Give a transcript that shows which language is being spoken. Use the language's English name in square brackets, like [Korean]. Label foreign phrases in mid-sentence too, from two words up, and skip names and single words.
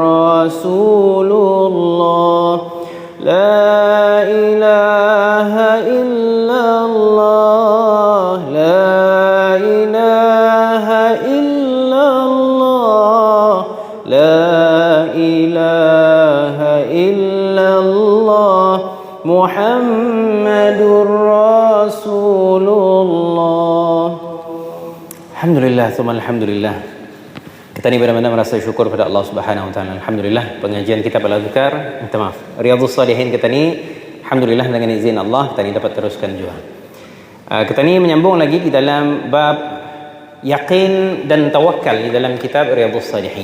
[Arabic] رسول الله، لا إله إلا الله، لا إله إلا الله، لا إله إلا الله، محمد رسول الله. الحمد لله، ثم الحمد لله. [Malay] Kita ni benar-benar merasa syukur pada Allah [Arabic] سبحانه وتعالى. [Malay] Alhamdulillah, pengajian kitab Al-Adhkar, minta maaf, Riyadhus Shalihin kita ni, alhamdulillah dengan izin Allah kita ni dapat teruskan juga. Kita ni menyambung lagi di dalam bab yakin dan tawakal di dalam kitab Riyadhus Shalihin.